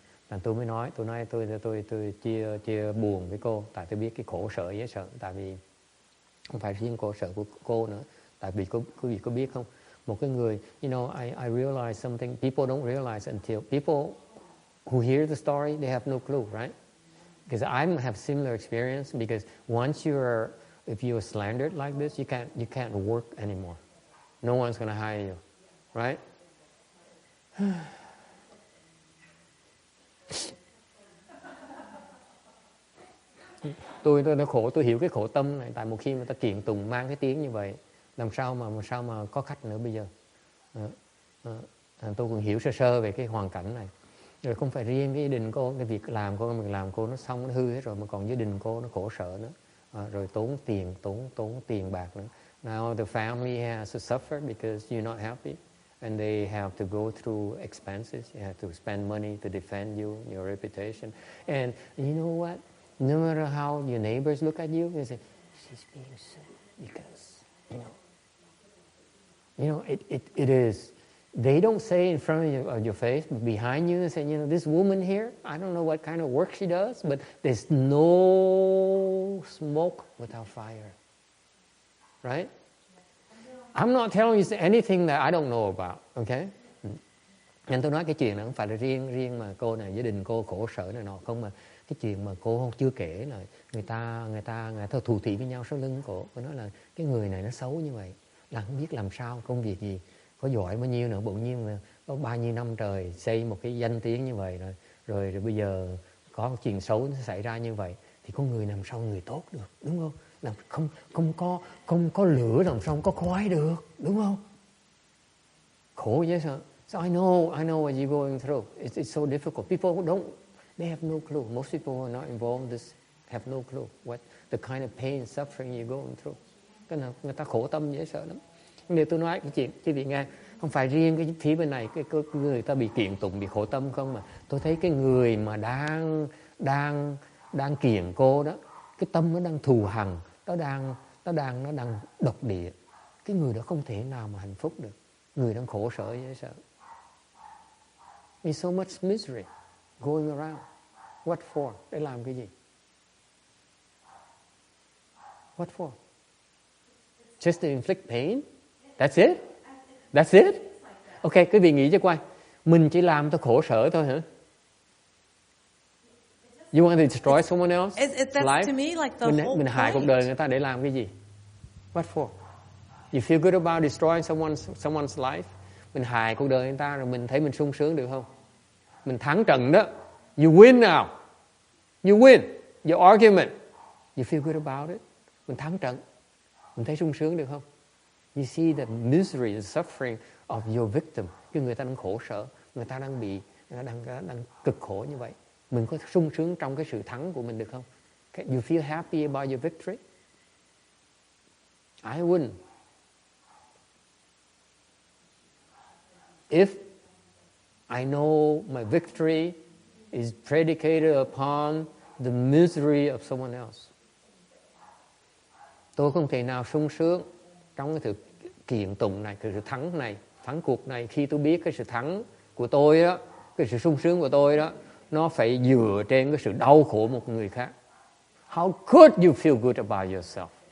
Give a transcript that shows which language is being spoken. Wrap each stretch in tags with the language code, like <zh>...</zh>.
<vi>Thành tôi mới nói, tôi chia buồn với cô, tại tôi biết cái khổ sở dễ sợ, tại vì không phải riêng khổ sở của cô nữa, tại vì quý vị có biết không, một cái người,</vi> <en>you know, I realize something people don't realize until people who hear the story, they have no clue, right? Because I have similar experience, because once if you're slandered like this, you can't work anymore. No one's going to hire you, right?</en> <vi>Tôi đã khổ, tôi hiểu cái khổ tâm này, tại một khi mà ta kiện tụng mang cái tiếng như vậy, làm sao mà có khách nữa bây giờ. Tôi cũng hiểu sơ về cái hoàn cảnh này. Rồi không phải riêng cái gia đình cô, cái việc làm cô nó xong, nó hư hết rồi, mà còn gia đình cô nó khổ sở nữa. Rồi tốn tiền bạc nữa.</vi> <en>Now the family has to suffer because you're not happy, and they have to go through expenses. You have to spend money to defend you, your reputation. And you know what? No matter how your neighbors look at you, they say, she's being sued because, you know, it is. They don't say in front of your face, but behind you, they say, you know, this woman here, I don't know what kind of work she does, but there's no smoke without fire. Right? I'm not telling you anything that I don't know about, okay?</en> <vi>Nên tôi nói cái chuyện này không phải là riêng mà cô này, gia đình cô khổ sở này nọ không, mà cái chuyện mà cô chưa kể là người ta thù thị với nhau sau lưng cô nói là cái người này nó xấu như vậy, là không biết làm sao, công việc gì, có giỏi bao nhiêu nữa, bỗng nhiên là có bao nhiêu năm trời xây một cái danh tiếng như vậy rồi bây giờ có một chuyện xấu nó xảy ra như vậy, thì con người làm sao người tốt được, đúng không? Làm không có lửa làm sao không có khói được, đúng không? Khổ vậy sao?</vi> <en>So I know what you're going through. It's so difficult. People they have no clue. Most people who are not involved in this have no clue what the kind of pain and suffering you're going through.</en> <vi>Cái nào người ta khổ tâm dễ sợ lắm. Nếu tôi nói cái chuyện quý vị nghe, không phải riêng cái phía bên này cái người ta bị kiện tụng, bị khổ tâm không, mà tôi thấy cái người mà đang kiện cô đó, cái tâm nó đang thù hằn, nó đang độc địa. Cái người đó không thể nào mà hạnh phúc được. Người đang khổ sở dễ sợ.</vi> <en>There's so much misery going around. What for?</en> <vi>Để làm cái gì?</vi> <en>What for? Just to inflict pain? That's it? That's it? Ok,</en> <vi>quý vị nghĩ cho coi. Mình chỉ làm cho khổ sở thôi hả?</vi> <en>You want to destroy someone else's life? To me like the whole</en> <vi>mình hại cuộc đời người ta để làm cái gì?</vi> <en>What for? You feel good about destroying someone's life?</en> <vi>Mình hại cuộc đời người ta rồi mình thấy mình sung sướng được không? Mình thắng trận đó.</vi> <en>You win now. You win. Your argument. You feel good about it?</en> <vi>Mình thắng trận. Mình thấy sung sướng được không?</vi> <en>You see the misery, the suffering of your victim.</en> <vi>Cái người ta đang khổ sở. Người ta đang cực khổ như vậy. Mình có sung sướng trong cái sự thắng của mình được không?</vi> <en>You feel happy about your victory? I wouldn't. If I know my victory is predicated upon the misery of someone else.</en> <vi>Tôi không thể nào sung sướng trong cái sự kiện tụng này, cái sự thắng này, thắng cuộc này, khi tôi biết cái sự thắng của tôi đó, cái sự sung sướng của tôi đó, nó phải dựa trên cái sự đau khổ một người khác.</vi> <en>How could you feel good about yourself?</en>